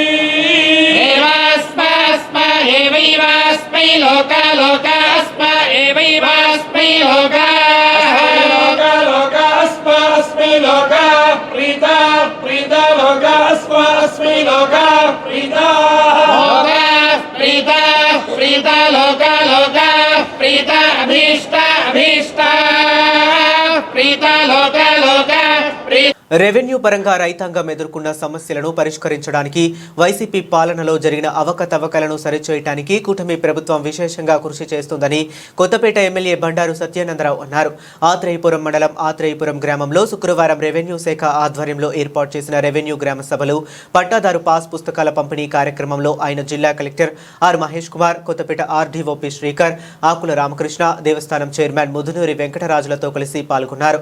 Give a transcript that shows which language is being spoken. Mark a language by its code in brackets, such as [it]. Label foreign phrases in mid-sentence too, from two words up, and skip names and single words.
[sa] एवास्मा एवैवास्मै लोका लोकास्मा एवैवास्मै लोका अस्मै लोका प्रीता लोका अस्मै लोका प्रीता लोका प्रीता अभीष्टा प्रीता लोका [te] రెవెన్యూ పరంగా రైతాంగం ఎదుర్కొన్న సమస్యలను పరిష్కరించడానికి వైసీపీ పాలనలో జరిగిన అవకతవకలను సరిచేయడానికి కూటమి ప్రభుత్వం విశేషంగా కృషి చేస్తుందని కొత్తపేట ఎమ్మెల్యే బండారు సత్యానందరావు అన్నారు. ఆత్రేయపురం మండలం ఆత్రేయపురం గ్రామంలో శుక్రవారం రెవెన్యూ శాఖ ఆధ్వర్యంలో ఏర్పాటు చేసిన రెవెన్యూ గ్రామ సభలు పట్టాదారు పాస్ పుస్తకాల పంపిణీ కార్యక్రమంలో ఆయన జిల్లా కలెక్టర్ ఆర్ మహేష్ కుమార్, కొత్తపేట ఆర్డీఓపీ శ్రీకర్, ఆకుల రామకృష్ణ, దేవస్థానం చైర్మన్ ముదునూరి వెంకటరాజులతో కలిసి పాల్గొన్నారు.